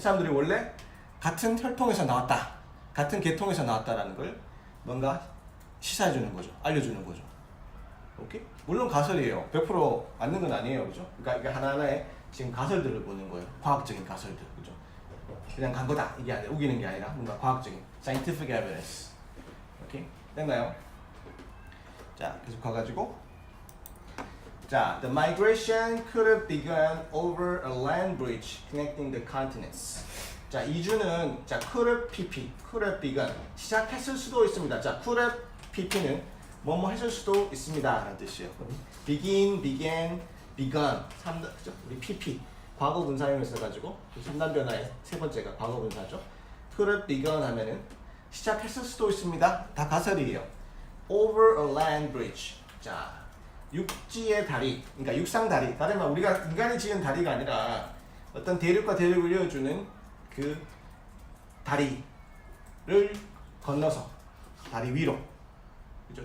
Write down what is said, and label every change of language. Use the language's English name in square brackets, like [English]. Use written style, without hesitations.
[Korean] 이 사람들이 원래 같은 혈통에서 나왔다, 같은 계통에서 나왔다라는 걸 뭔가 시사해주는 거죠, 알려주는 거죠. 오케이? 물론 가설이에요. 100% 맞는 건 아니에요, 그죠? 그러니까 이게 하나하나의 지금 가설들을 보는 거예요. 과학적인 가설들, 그죠? 그냥 간 거다 이게 아니라 우기는 게 아니라 뭔가 과학적인 [English] scientific evidence. [Korean] 오케이? 됐나요? 자, 계속 가가지고 자, [English] the migration could have begun over a land bridge connecting the continents. [Korean] 자, 이주는 자, could have begun 시작했을 수도 있습니다. 자, could have pp는 뭐뭐 했을 수도 있습니다 라는 뜻이에요. begin, began, begun 3단, 그죠? 우리 pp 과거 분사형을 써가지고 3단 변화의 세 번째가 과거 분사죠. could have begun 하면은 시작했을 수도 있습니다. 다 가설이에요. [English] over a land bridge. [Korean] 자, 육지의 다리, 그러니까 육상 다리. 다른 말 우리가 인간이 지은 다리가 아니라 어떤 대륙과 대륙을 이어주는 그 다리를 건너서 다리 위로 그죠?